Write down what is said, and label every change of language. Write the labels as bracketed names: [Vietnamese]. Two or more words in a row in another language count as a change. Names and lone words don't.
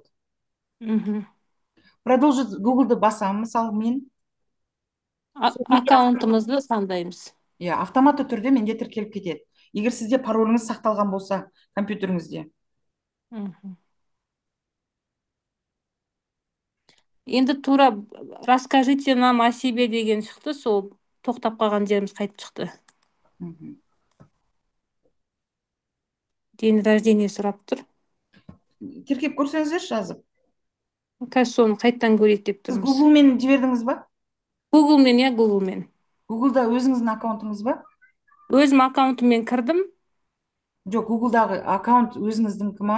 [Kazakh] Продолжить Google'ды басамын, мысалы мен. Аккаунтымызды сандаймыз. Автоматты түрде менде тіркеліп кетеді. Егер сізде пароліңіз сақталған болса компьютеріңізде. Енді тура [Russian] расскажите нам о себе [Kazakh] деген шықты, сол тоқтап қалған жеріміз қайтып шықты. [Russian] День рождения [Kazakh] сұрап тұр. Тіркеп көрсеңіздер жазып. Қазір соны қайттан көрейік деп тұрмыз. Сіз Google-мен жібердіңіз ба? Google-мен, Google-мен. Google-да өзіңіздің аккаунтыңыз ба? Өзім аккаунтыммен кірдім. Жоқ, Google-дағы аккаунт өзіңіздің ма?